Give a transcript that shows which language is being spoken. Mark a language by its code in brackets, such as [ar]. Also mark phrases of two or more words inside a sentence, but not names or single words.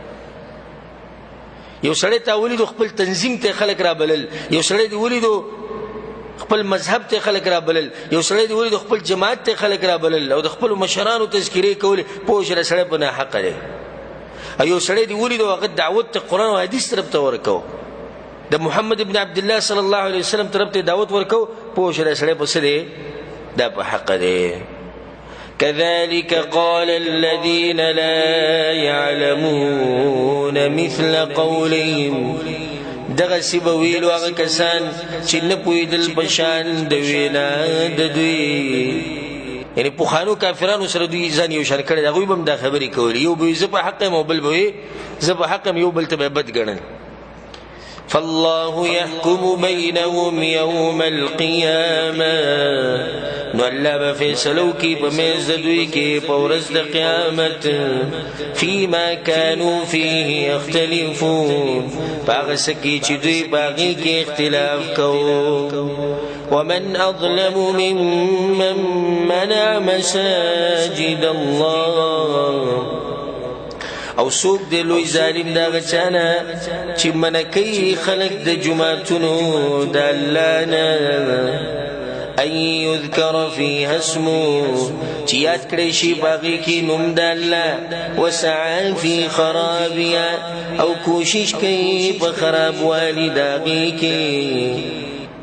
[ps] یو سړی تا ولیدو خپل تنظیم ته خلک را بلل، یو سړی دې ولیدو خپل مذهب ته خلک را بلل، یو سړی دې ولیدو خپل جماعت ته خلک را بلل او د خپلو مشرانو تذکیرې کولې، پوه شه سړی په ناحقه دی. او یو سړی دې ولیدو هغه دعوت ته قرآن او حدیث طرف ته ورکو، د محمد ابن عبدالله صلی الله علیه وسلم طرف ته دعوت ورکو، پوه شه سړی په څه دی؟ دا په حقه دی. [ar] كذلك قال الذين لا يعلمون مثل قولهم، [ps] دغسی به ویلو هغه کسان چې نه پوهېدل په شان د وینا د دوی، یعنې پخوانو کافرانو سره دوی ځان یو شان کړی، هغوی به هم دا خبرې کولې، یو به وي زه په حق یم او بل به وي زه په حق یم، یو بل ته به بد ګڼل. [ar] فالله يحكم بينهم يوم القيامة، [ps] نو الله به فیصلو کی په منځ د دوی کې په ورځ د قیامت، [ar] فيما كانوا فيه يختلفون، [ps] په هغه څه کې چې دوی په هغې کې اختلاف کوو. [ar] ومن أظلم ممن منع مساجد الله، [ps] او څوک دی لوی ظالم د هغه چا نه چې منع کوي خلک د جوماتونو د الله نه، [ar] ان یذکر فیها اسمه، [ps] چې یاد کړی شي په هغې کې نوم د الله، [ar] وسعی فی خرابها، [ps] او کوشش کوي په خرابوالي د هغې کې.